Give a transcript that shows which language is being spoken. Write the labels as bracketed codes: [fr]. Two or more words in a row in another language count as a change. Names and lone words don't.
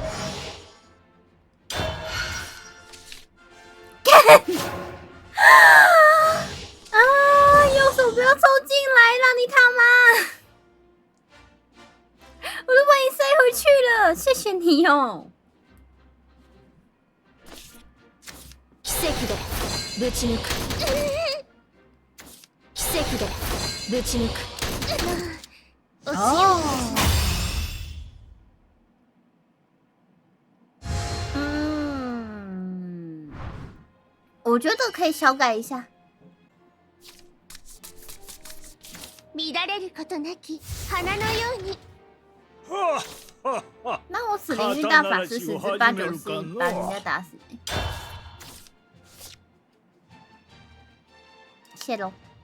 [zh] 啊！右手不要抽进来啦，你他妈！我都把你塞回去了，谢谢你哦。 [ja] 奇跡でぶち抜く。奇跡でぶち抜く。 [zh] 哦。我觉得可以小改一下。 [ja] 乱れることなき花のように。 [zh] 那我死灵域大法师10之8九是把人家打死、谢喽。